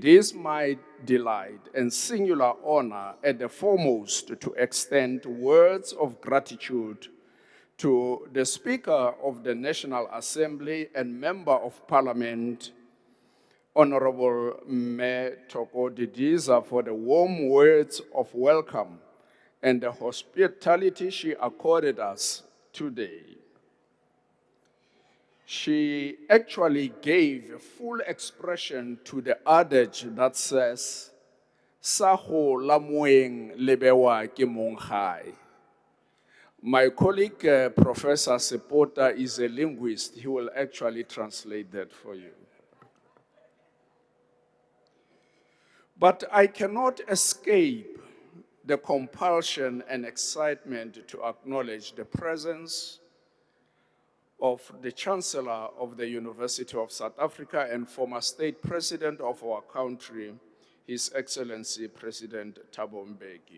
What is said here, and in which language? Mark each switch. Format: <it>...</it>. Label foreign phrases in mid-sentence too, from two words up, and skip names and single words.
<en>is my delight and singular honor at the foremost to extend words of gratitude to the Speaker of the National Assembly and Member of Parliament, Honorable Mayor Thoko Didiza, for the warm words of welcome and the hospitality she accorded us today. She actually gave full expression to the adage that says,</en> <nso>"Sa go la moeng lebewa ke mong gae."</nso> <en>My colleague, Professor Sepota, is a linguist. He will actually translate that for you. But I cannot escape the compulsion and excitement to acknowledge the presence of the Chancellor of the University of South Africa and former State President of our country, His Excellency President Thabo Mbeki.</en>